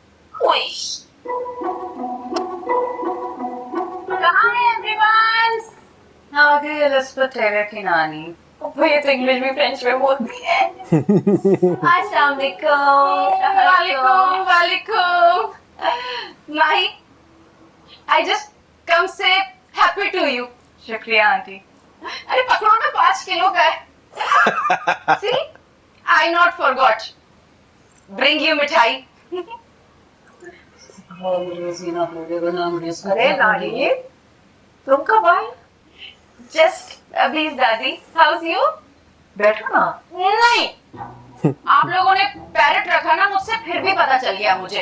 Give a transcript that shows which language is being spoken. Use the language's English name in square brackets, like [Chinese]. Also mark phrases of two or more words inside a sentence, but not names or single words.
[Hindi] कहाँ है एवरीवन? आ गई एलिज़ाबेथ टेलर की नानी। वो ये तो इंग्लिश भी फ्रेंच में बोलती है। अस्सलाम वालेकुम। वालेकुम। माही, [English] I just come say happy to you. [Hindi] शुक्रिया आंटी। अरे पकड़ो ना, 5 किलो का है। [English] See, I not forgot. Bring you [Hindi] मिठाई। अरे नानी, तुम कब आए? [English] Just [Hindi] अभी दादी। [English] How's you? [Hindi] बैठो ना। नहीं, आप लोगों ने पैरेट रखा ना, मुझसे फिर भी पता चल गया मुझे।